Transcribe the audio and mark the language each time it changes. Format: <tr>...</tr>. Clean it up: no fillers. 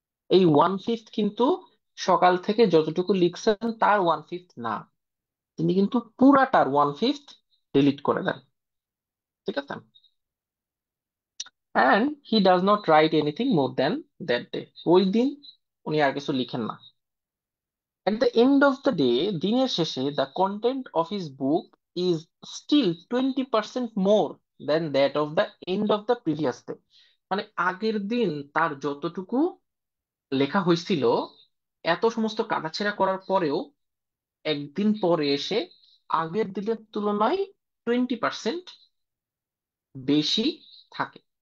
<bn>এই 1/5 কিন্তু সকাল থেকে যতটুকু লিখছেন তার 1/5 না, তিনি কিন্তু পুরাটার 1/5 ডিলিট করে দেন। ঠিক আছে।</bn> <en>And he does not write anything more than that day.</en> <bn>ওই দিন উনি আর কিছু লিখেন না।</bn> <en>At the end of the day,</en> <bn>দিনের শেষে</bn> <en>the content of his book is still 20% more than that of the end of the previous day.</en> <bn>মানে আগের দিন তার যতটুকু লেখা হয়েছিল, এত সমস্ত কাটাছেঁড়া করার পরেও একদিন পরে এসে আগের দিনের তুলনায় 20% বেশি থাকে।</bn>